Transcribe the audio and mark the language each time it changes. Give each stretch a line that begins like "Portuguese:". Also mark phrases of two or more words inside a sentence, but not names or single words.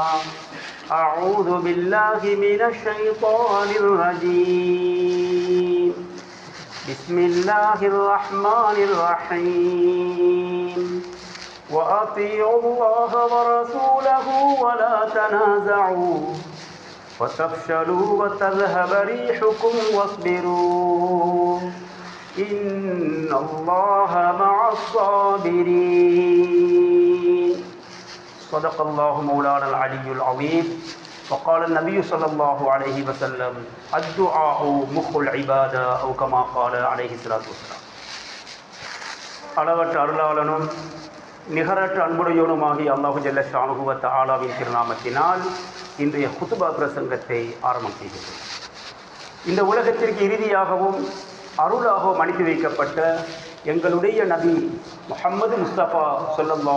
Arabic: أعوذ بالله من الشيطان الرجيم بسم الله الرحمن الرحيم وأطيعوا الله ورسوله ولا تنازعوا وتفشلوا وتذهب ريحكم واصبروا إن الله مع الصابرين صدق الله مولانا العلي العظيم وقال النبي صلى الله عليه وسلم الدعاء مخ العبادة أو كما قال عليه الصلاة والسلام
Tamil: அளவற்ற அருளாளனும் நிகரற்ற அன்புடையோனுமாகிய
Arabic: الله جل شانه و تعالى
Tamil: திருநாமத்தினால் இன்றைய குதுபா பிரசங்கத்தை ஆரம்பம் செய்கிறேன். இந்த உலகத்திற்கு இறுதியாகவும் அருளாகவும் அனுப்பி வைக்கப்பட்ட எங்களுடைய நபி முஹம்மது முஸ்தபா
Arabic: صلى الله